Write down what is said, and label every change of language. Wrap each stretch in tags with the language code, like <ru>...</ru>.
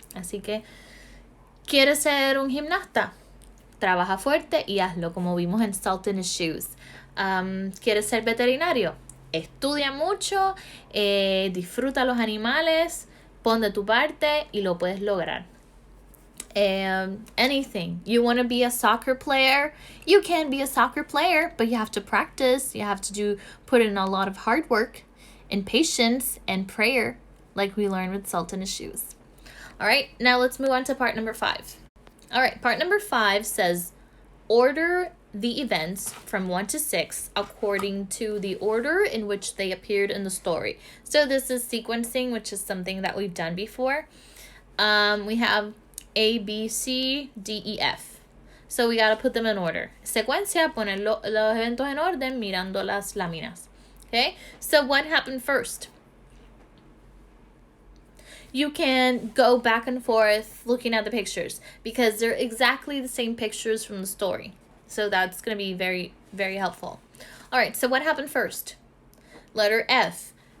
<es>Así que, ¿quieres ser un gimnasta? Trabaja fuerte y hazlo, como vimos en Salt in His Shoes. ¿Quieres ser veterinario? Estudia mucho, disfruta los animales, pon de tu parte y lo puedes lograr.</es> <en>Anything. You want to be a soccer player? You can be a soccer player, but you have to practice. You have to put in a lot of hard work and patience and prayer, like we learned with Salt in His Shoes. All right, now let's move on to part number 5. All right, part number 5 says, order the events from 1 to 6 according to the order in which they appeared in the story. So this is sequencing, which is something that we've done before. We have A, B, C, D, E, F. So we got to put them in order.</en> <es>Secuencia, poner los eventos en orden mirando las láminas.</es> <en>Okay, so what happened first? You can go back and forth looking at the pictures because they're exactly the same pictures from the story. So that's going to be very, very helpful. All right, so what happened first? Letter F.</en>